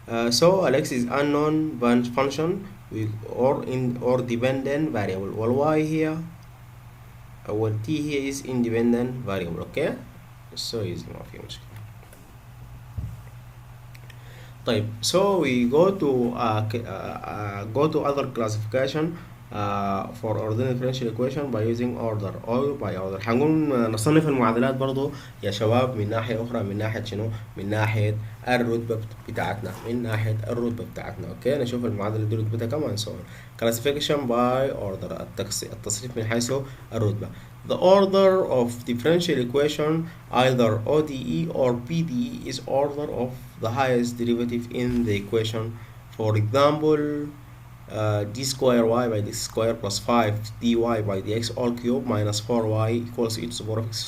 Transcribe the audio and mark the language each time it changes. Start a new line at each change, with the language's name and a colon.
English: So x is unknown function or dependent variable, while y here or t here is independent variable. Okay, so easy
Arabic: ما في مشكلة.
English: طيب so we go to other classification for ordinary differential equation by using order or by order.
Arabic: هنقوم نصنف المعادلات برضو يا شباب من ناحية أخرى، من ناحية شنو؟ من ناحية الرتبة بتاعتنا، من ناحية الرتبة بتاعتنا. أوكي، نشوف المعادلة دي رتبتها كم
English: and so on. Classification by order،
Arabic: التصنيف من حيث الرتبة.
English: The order of differential equation either ODE or PDE is order of the highest derivative in the equation. For example, d square y by d square plus 5 dy by dx all cube minus 4y equals e to the power of x.